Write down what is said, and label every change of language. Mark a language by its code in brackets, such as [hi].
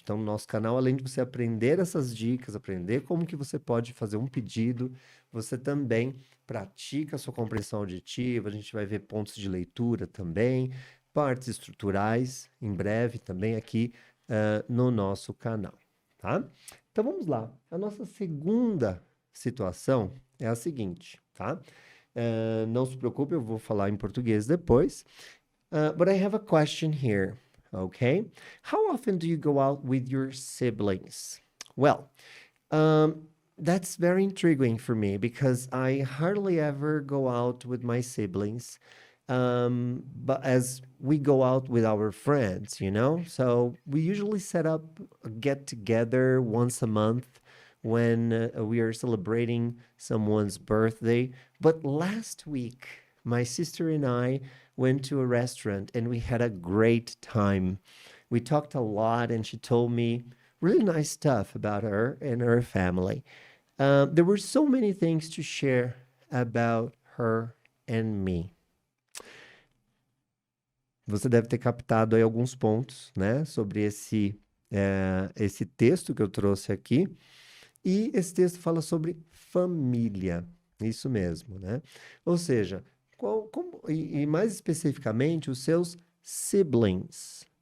[pt] Então, no nosso canal, além de você aprender essas dicas, aprender como que você pode fazer um pedido, você também pratica a sua compreensão auditiva, a gente vai ver pontos de leitura também, partes estruturais, em breve também aqui no nosso canal, tá? Então, vamos lá. A nossa segunda situação é a seguinte, tá? Não se preocupe, eu vou falar em português depois. [en] But I have a question here. Okay. How often do you go out with your siblings? Well, that's very intriguing for me because I hardly ever go out with my siblings. But as we go out with our friends, so we usually set up a get together once a month when we are celebrating someone's birthday. But last week, my sister and I went to a restaurant and we had a great time. We talked a lot, and she told me really nice stuff about her and her family. There were so many things to share about her and me. [pt] Você deve ter captado aí alguns pontos, né, sobre esse texto que eu trouxe aqui. E esse texto fala sobre família. Isso mesmo, né? Ou seja, e mais especificamente, os seus siblings.